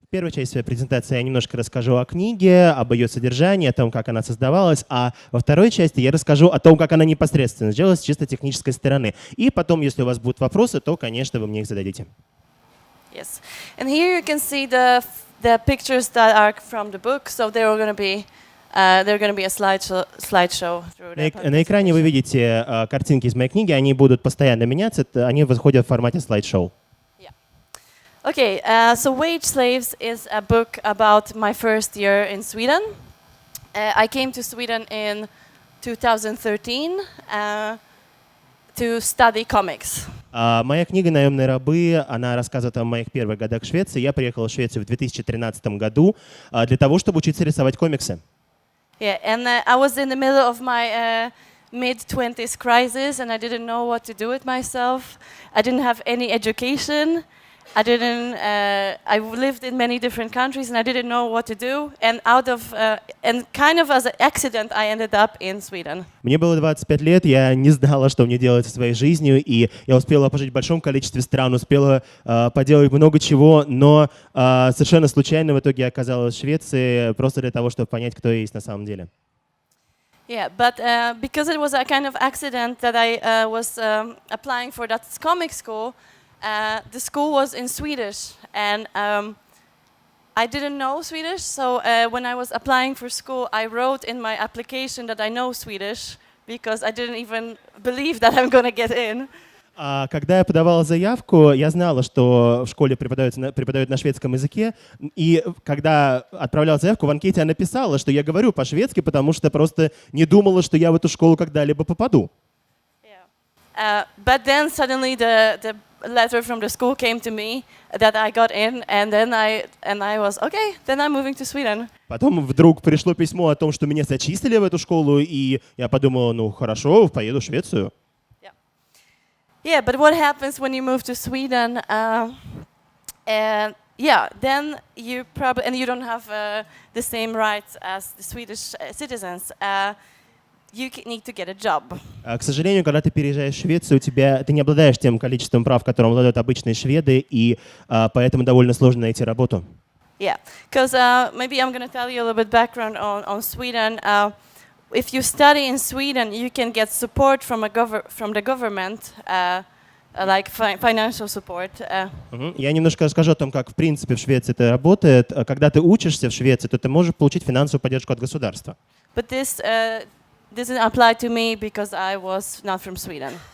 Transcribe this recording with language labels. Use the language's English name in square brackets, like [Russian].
[Russian] первой части своей презентации я немножко расскажу о книге, об ее содержании, о том, как она создавалась, а во второй части я расскажу о том, как она непосредственно сделалась с чисто технической стороны. И потом, если у вас будут вопросы, то, конечно, вы мне их зададите. [English] Yes, and here you can see the pictures that are from the book, so they're going to be a slideshow. [Russian] На экране вы видите картинки из моей книги, они будут постоянно меняться, они выходят в формате слайд-шоу. [English] Okay, so Wage Slaves is a book about my first year in Sweden. I came to Sweden in 2013 to study comics. [Russian] Моя книга «Наемные рабы», она рассказывает о моих первых годах в Швеции. Я приехал в Швецию в 2013 году для того, чтобы учиться рисовать комиксы. [English] Yeah, and I was in the middle of my mid-20s crisis, and I didn't know what to do with myself. I didn't have any education. I lived in many different countries, and I didn't know what to do. And kind of as an accident, I ended up in Sweden. [Russian] Мне было 25 лет, я не знала, что мне делать со своей жизнью, и я успела пожить в большом количестве стран, успела поделать много чего, но совершенно случайно в итоге я оказалась в Швеции просто для того, чтобы понять, кто я есть на самом деле. [English] Yeah, but because it was a kind of accident that I was applying for that comic school, the school was in Swedish, and I didn't know Swedish, so when I was applying for school, I wrote in my application that I know Swedish, because I didn't even believe that I'm going to get in. [Russian] Когда я подавал заявку, я знала, что в школе преподают на шведском языке, и когда отправлял заявку, в анкете я написала, что я говорю по-шведски, потому что просто не думала, что я в эту школу когда-либо попаду. [English] But then suddenly the letter from the school came to me that I got in, and then I was okay. Then I'm moving to Sweden. [Russian] Потом вдруг пришло письмо о том, что меня зачислили в эту школу, и я подумала, ну хорошо, поеду в Швецию. [English] Yeah, but what happens when you move to Sweden? Then you you don't have the same rights as the Swedish citizens. You need to get a job. [Russian] К сожалению, когда ты переезжаешь в Швецию, ты не обладаешь тем количеством прав, которым обладают обычные шведы, и поэтому довольно сложно найти работу. [English] Yeah, because maybe I'm going to tell you a little bit background on Sweden. If you study in Sweden, you can get support from the government, like financial support. [Russian] Я немножко расскажу о том, как в принципе в Швеции это работает. Когда ты учишься в Швеции, то ты можешь получить финансовую поддержку от государства. [English] But this doesn't apply to me because I was not from Sweden.